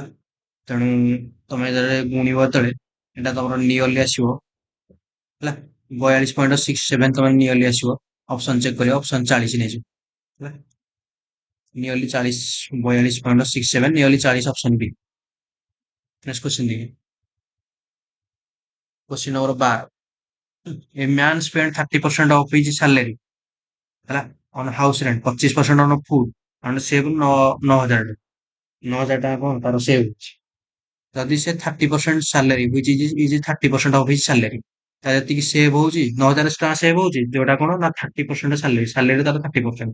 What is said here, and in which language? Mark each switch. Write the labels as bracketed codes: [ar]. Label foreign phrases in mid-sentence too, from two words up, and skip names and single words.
[or] ତେଣୁ ତମେ ଯେତେବେଳେ ଗୁଣିବ, ଯେତେବେଳେ ଏଇଟା ତମର ନିୟରଲି ଆସିବ ହେଲା, 42.67 ତମେ ନିୟରଲି ଆସିବ। [en] option check [or] କରିବ, ଅପସନ 40 ନେଇଯିବ ହେଲା। ନିୟରଲି 40, 42.67 ନିୟରଲି 40, ଅପସନ ବି। [en] next question ଦେଖି, question number 12. a man spend 30% of his salary ହେଲା on house rent, 25% on food and save 9,000 [or] ଟଙ୍କା କଣ ତାର ସେଭ୍ ଅଛି। ଯଦି ସେ [en] 30% salary which is 30% of his salary, [or] ତା ଯେତିକି ସେଭ୍ ହଉଛି 9,000 ଟଙ୍କା ସେଭ୍ ହଉଛି, ଯୋଉଟା କଣ ନା 30% ସାଲାରୀ, ସାଲାରୀ ତାର 30%।